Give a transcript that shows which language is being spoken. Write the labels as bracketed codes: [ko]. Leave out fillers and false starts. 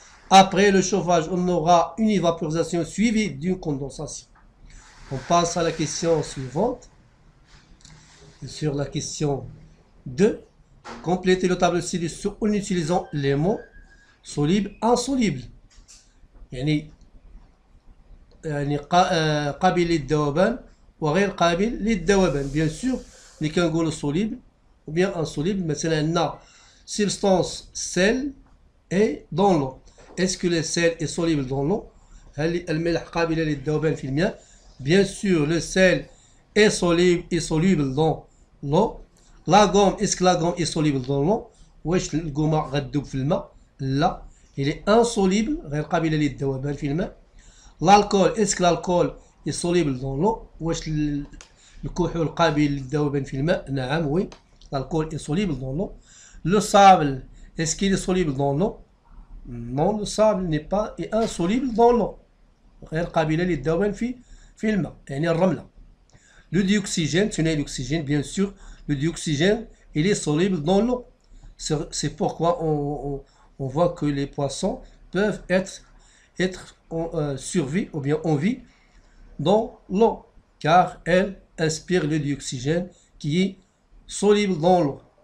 [fr] Après le chauffage, on aura une évaporisation suivie d'une condensation. On passe à la question suivante. Sur la question 2, complétez le tableau ci-dessus en utilisant les mots solubles, insolubles. [ar] يعني قابل للذوبان وغير قابل للذوبان. [fr] Bien sûr, [ar] اللي كنقولوا [fr] soluble ou bien insoluble, [ar] مثلا عندنا [fr] substance sel est dans l'eau. Est-ce que le sel est soluble dans l'eau? [ar] هل الملح قابلة للذوبان في الماء? [fr] Bien sûr, le sel est soluble dans l'eau. La gomme, est-ce que la gomme est soluble dans l'eau? [ar] واش القومة غتذوب في الماء؟ لا. [fr] Il est insoluble, [ar] غير قابل للذوبان في الماء. [fr] L'alcool, est-ce que l'alcool est soluble dans l'eau? [ar] واش الكحول قابل للذوبان في الماء؟ نعم, [fr] oui. L'alcool est soluble dans l'eau. Le sable, est-ce qu'il est soluble dans l'eau? Non, le sable n'est pas insoluble dans l'eau. [ar] غير قابل للذوبان في الماء. يعني الرملة. [fr] Le dioxygène, tu n'as l'oxygène, bien sûr, le dioxygène, il est soluble dans l'eau. C'est pourquoi on voit que les poissons peuvent être en survie ou bien en vie dans l'eau, car elles inspirent le dioxygène qui est soluble dans l'eau.